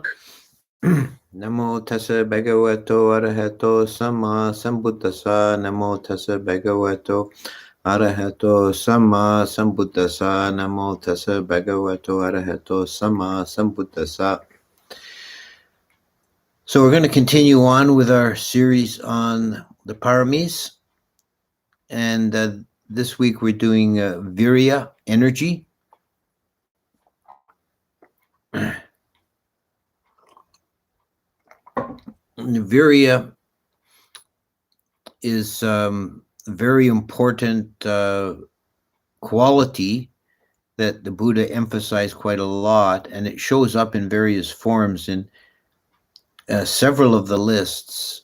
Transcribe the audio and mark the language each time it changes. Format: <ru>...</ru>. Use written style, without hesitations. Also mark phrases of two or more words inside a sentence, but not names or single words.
<pi>Namo tassa bhagavato arahato samma sambuddhassa. Namo tassa bhagavato arahato samma sambuddhassa. Namo tassa bhagavato arahato samma sambuddhassa.</pi> <en>So we're going to continue on with our series on the Pãramīs. And this week we're doing Virya, energy. Virya is a very important quality that the Buddha emphasized quite a lot, and it shows up in various forms in several of the lists.</en>